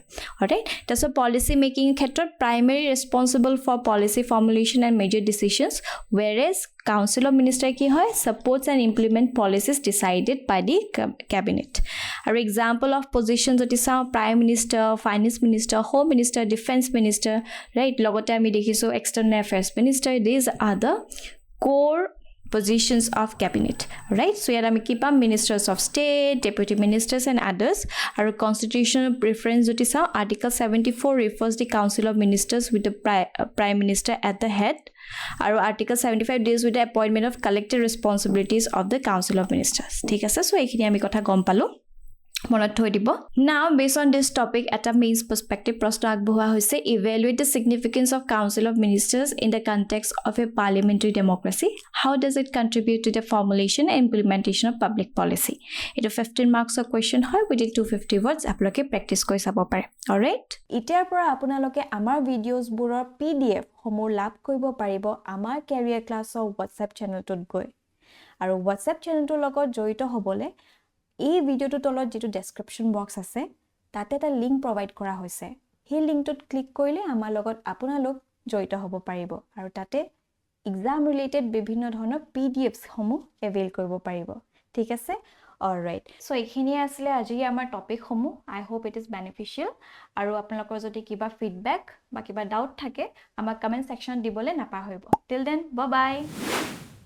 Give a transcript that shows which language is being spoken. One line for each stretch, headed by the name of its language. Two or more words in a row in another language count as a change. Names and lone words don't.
English: অলৰাইট, তাৰপিছত policy making ক্ষেত্ৰত primary responsible for policy formulation and major decisions, whereas council of minister
Assamese: কি হয়,
English: supports and implement policies decided by the cabinet. আৰু example of position
Assamese: যদি চাওঁ,
English: prime minister, finance minister, home minister, defence minister, right?
Assamese: লগতে আমি দেখিছোঁ
English: external affairs minister, these are the core positions of cabinet, right? So here
Assamese: আমি কি পাম,
English: ministers of state, deputy ministers and others.
Assamese: আৰু
English: constitutional preference
Assamese: যদি চাওঁ,
English: article 74 refers the council of ministers with the prime minister at the head, আৰু article 75 deals with the appointment of collective responsibilities of the council of ministers।
Assamese: ঠিক আছে, so এইখিনি আমি কথা গম পালোঁ, মনত থৈ দিব।
English: Now based on this topic,
Assamese: এটা
English: mains perspective
Assamese: প্ৰশ্ন আগবঢ়োৱা হৈছে,
English: evaluate the significance of council of ministers in the context of a parliamentary democracy. How does it contribute to the formulation and implementation of public policy?
Assamese: এইটো 15 মাৰ্কছৰ কুৱেশ্যন হয়,
English: within 250 words
Assamese: আপোনালোকে প্ৰেক্টিছ কৰি চাব পাৰে। অলৰাইট, এতিয়াৰ পৰা আপোনালোকে আমাৰ ভিডিঅ'ছবোৰৰ PDF সমূহ লাভ কৰিব পাৰিব আমাৰ কেৰিয়াৰ ক্লাছৰ হোৱাটছএপ চেনেলটোত গৈ। আৰু হোৱাটছএপ চেনেলটোৰ লগত জড়িত হ'বলৈ এই ভিডিঅ'টোৰ তলত যিটো
English: description box
Assamese: আছে, তাতে এটা
English: link provide
Assamese: কৰা হৈছে। সেই লিংকটোত ক্লিক কৰিলে আমাৰ লগত আপোনালোক জড়িত হ'ব পাৰিব আৰু তাতে
English: exam related
Assamese: বিভিন্ন ধৰণৰ PDFs সমূহ এভেইল কৰিব পাৰিব ঠিক আছে
English: alright so
Assamese: এইখিনিয়ে আছিলে আজি আমাৰ টপিক সমূহ
English: I hope it is beneficial
Assamese: আৰু আপোনালোকৰ যদি কিবা ফিডবেক বা কিবা ডাউট থাকে আমাক
English: comment section
Assamese: দিবলৈ নাপাহৰিব
English: till then bye bye